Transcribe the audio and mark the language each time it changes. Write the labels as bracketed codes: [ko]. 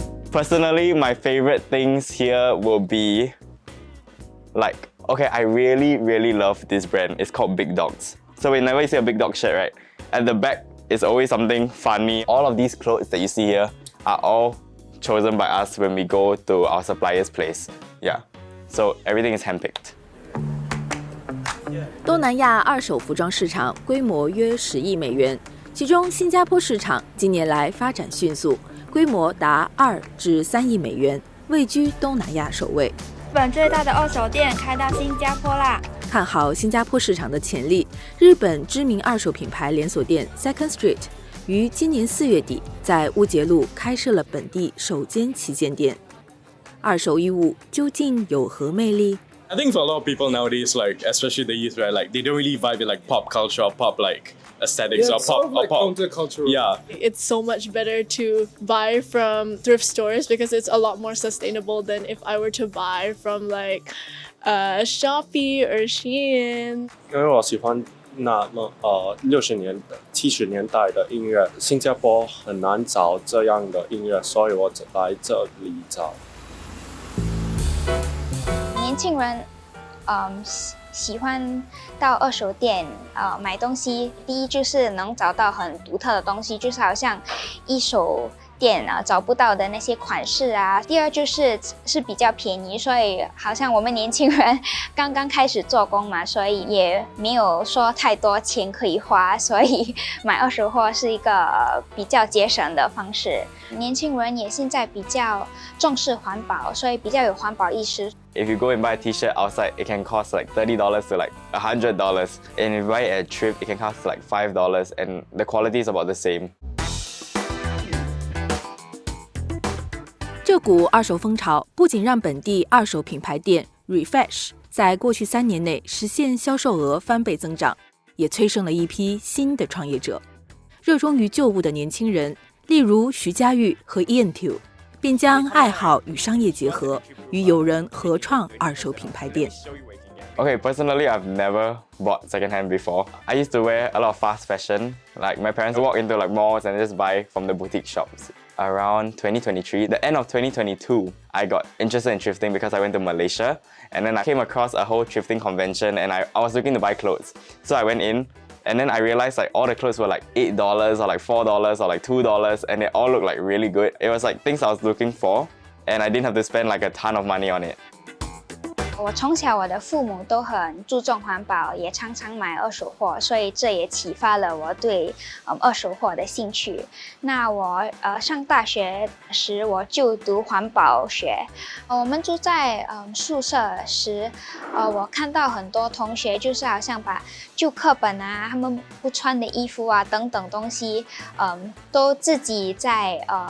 [en] Personally, my favorite things here will be like, okay, I really love this brand. It's called Big Dogs. So whenever you see a Big Dog shirt, right, at the back is always something funny. All of these clothes that you see here are all chosen by us when we go to our supplier's place. Yeah, so everything is handpicked. [zh] 东南亚二手服装市场规模约10亿美元，其中新加坡市场近年来发展迅速，规模达2至3亿美元，位居东南亚首位。日本最大的二手店开到新加坡啦！看好新加坡市场的潜力，日本知名二手品牌连锁店 Second Street 于今年4月底在乌节路开设了本地首间旗舰店。二手衣物究竟有何魅力？ [en] I think for a lot of people nowadays, like especially the youth, right, like they don't really vibe with like pop culture or pop like aesthetics or pop or pop countercultural. Yeah. It's so much better to buy from thrift stores because it's a lot more sustainable than if I were to buy from like Shopee or Shein. [zh] 因为我喜欢那么60年代、70年代的音乐，新加坡很难找这样的音乐，所以我来这里找。年轻人，喜欢到二手店买东西。第一就是能找到很独特的东西，就是好像一手店找不到的那些款式啊。第二就是比较便宜，所以好像我们年轻人刚刚开始做工嘛，所以也没有说太多钱可以花，所以买二手货是一个比较节省的方式。年轻人也现在比较重视环保，所以比较有环保意识。 [en] If you go and buy a t-shirt outside, it can cost like $30 to like $100. And if you buy it at a thrift, it can cost like $5 and the quality is about the same. [zh] 这股二手风潮不仅让本地二手品牌店 Refresh 在过去3年内实现销售额翻倍增长，也催生了一批新的创业者。热衷于旧物的年轻人，例如徐佳玉和 Ian Tu， 便将爱好与商业结合，与友人合创二手品牌店。 [en] Okay, personally, I've never bought secondhand before. I used to wear a lot of fast fashion. Like my parents walk into like malls and just buy from the boutique shops. Around 2023, the end of 2022, I got interested in thrifting because I went to Malaysia and then I came across a whole thrifting convention and I was looking to buy clothes. So I went in and then I realized like all the clothes were like $8 or like $4 or like $2 and they all looked like really good. It was like things I was looking for and I didn't have to spend like a ton of money on it. [zh] 我从小我的父母都很注重环保，也常常买二手货，所以这也启发了我对二手货的兴趣。那我上大学时我就读环保学，我们住在宿舍时，我看到很多同学就是好像把旧课本啊、他们不穿的衣服啊等等东西，都自己在